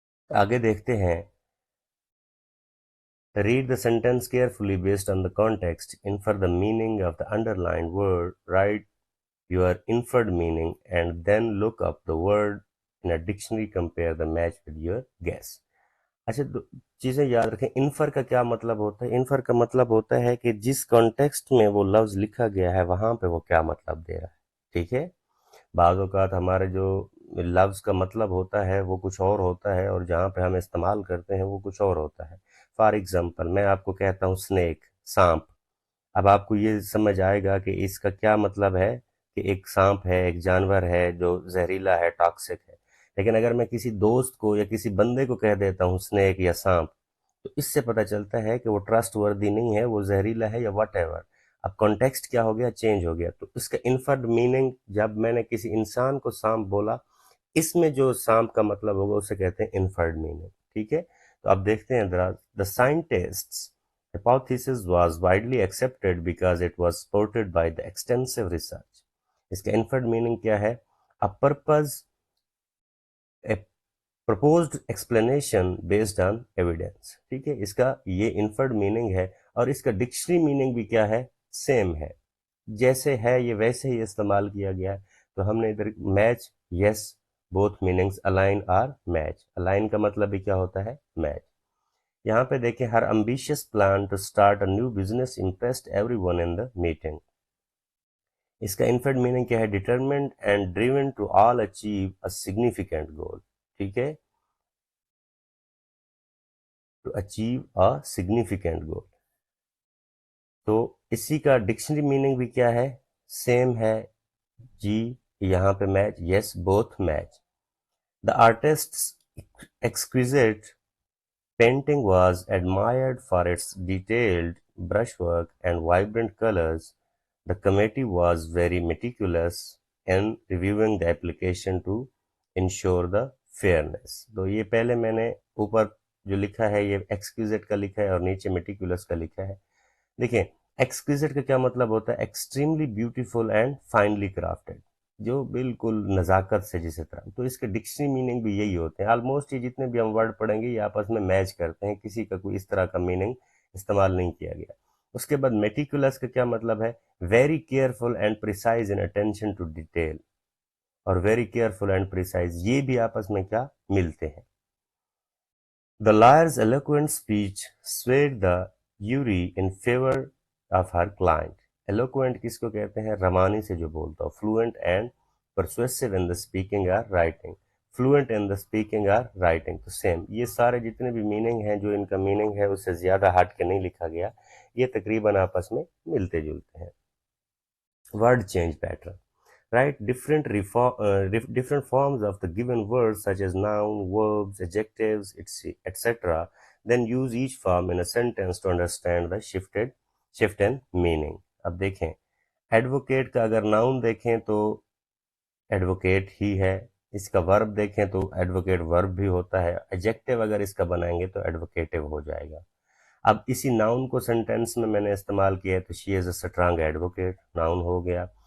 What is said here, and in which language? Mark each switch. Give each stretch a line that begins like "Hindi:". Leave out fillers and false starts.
Urdu: آگے دیکھتے ہیں.
English: Read the sentence carefully based on the context. Infer the meaning of the underlined word. Write your inferred meaning and then look up the word in a dictionary. Compare the match with your guess.
Urdu: اچھا، چیزیں یاد رکھیں. Infer کا کیا مطلب ہوتا ہے؟ Infer کا مطلب ہوتا ہے کہ جس کانٹیکسٹ میں وہ لفظ لکھا گیا ہے وہاں پہ وہ کیا مطلب دے رہا ہے. ٹھیک ہے، بعض اوقات ہمارے جو لفظ کا مطلب ہوتا ہے وہ کچھ اور ہوتا ہے اور جہاں پہ ہم استعمال کرتے ہیں وہ کچھ اور ہوتا ہے. فار ایگزامپل میں آپ کو کہتا ہوں اسنیک، سانپ. اب آپ کو یہ سمجھ آئے گا کہ اس کا کیا مطلب ہے کہ ایک سانپ ہے، ایک جانور ہے جو زہریلا ہے، ٹاکسک ہے. لیکن اگر میں کسی دوست کو یا کسی بندے کو کہہ دیتا ہوں اسنیک یا سانپ، تو اس سے پتہ چلتا ہے کہ وہ ٹرسٹ وردی نہیں ہے، وہ زہریلا ہے یا واٹ ایور. اب کانٹیکسٹ کیا ہو گیا، چینج ہو گیا. تو اس کا انفرڈ میننگ، جب میں نے کسی انسان کو سانپ بولا، اس میں جو سانپ کا مطلب ہوگا اسے کہتے ہیں انفرڈ میننگ. ٹھیک ہے، تو اب دیکھتے ہیں
English: The scientist hypothesis was widely accepted because it was supported by the extensive research.
Urdu: اس کا
English: inferred meaning
Urdu: کیا ہے؟
English: A purpose, a proposed explanation based on evidence.
Urdu: ٹھیک ہے، اس کا یہ inferred meaning ہے اور اس کا ڈکشنری meaning بھی کیا ہے؟ سیم ہے، جیسے ہے یہ ویسے ہی استعمال کیا گیا ہے. تو ہم نے ادھر میچ، یس بوتھ میننگس، الائن اور میچ. الائن کا مطلب بھی کیا ہوتا ہے؟ میچ. یہاں پہ دیکھیں،
English: ہر ambitious plan to start a new business impressed everyone in the meeting.
Urdu: اس کا انفرڈ میننگ کیا ہے؟
English: determined and driven to all achieve a significant goal.
Urdu: ٹھیک ہے،
English: to achieve a significant goal.
Urdu: تو اسی کا ڈکشنری میننگ بھی کیا ہے؟ سیم ہے جی. یہاں پہ match, yes both match.
English: The artist's exquisite painting was admired for its detailed brushwork and vibrant colors. The committee was very meticulous in reviewing the application to ensure the fairness.
Urdu: تو یہ پہلے میں نے اوپر جو لکھا ہے یہ ایکسکیوزٹ کا لکھا ہے اور نیچے میٹیکولس کا لکھا ہے. دیکھیں ایکسکیوزٹ کا کیا مطلب ہوتا ہے؟
English: extremely beautiful and finely crafted,
Urdu: جو بالکل نزاکت سے جسے طرح. تو اس کے ڈکشنری میننگ بھی یہی ہوتے ہیں. آلموسٹ یہ جتنے بھی ہم ورڈ پڑھیں گے یہ آپس میں میچ کرتے ہیں، کسی کا کوئی اس طرح کا میننگ استعمال نہیں کیا گیا. اس کے بعد میٹیکولس کا کیا مطلب ہے؟
English: Very careful and precise in attention to detail.
Urdu: اور ویری کیئرفل اینڈ پریسائز یہ بھی آپس میں کیا ملتے ہیں.
English: The lawyer's eloquent speech swayed the jury in favor of her client. Eloquent
Urdu: کس کو کہتے ہیں؟ روانی سے جو بولتا ہو.
English: Fluent and persuasive in the speaking or writing. Fluent in the speaking or writing.
Urdu: تو same یہ سارے جتنے بھی میننگ ہیں، جو ان کا میننگ ہے اس سے زیادہ ہٹ کے نہیں لکھا گیا، یہ تقریباً آپس میں ملتے جلتے ہیں.
English: Word change pattern. Write different forms of the given words such as noun, verbs, adjectives, etc. Then use each form in a sentence to understand the shift in meaning.
Urdu: اب دیکھیں ایڈوکیٹ کا اگر ناؤن دیکھیں تو advocate ہی ہے. اس کا ورب دیکھیں تو ایڈوکیٹ ورب بھی ہوتا ہے. ایڈجیکٹیو اگر اس کا بنائیں گے تو ایڈوکیٹو ہو جائے گا. اب اسی ناؤن کو سینٹینس میں نے استعمال کیا ہے تو
English: she is a strong advocate,
Urdu: ناؤن ہو گیا.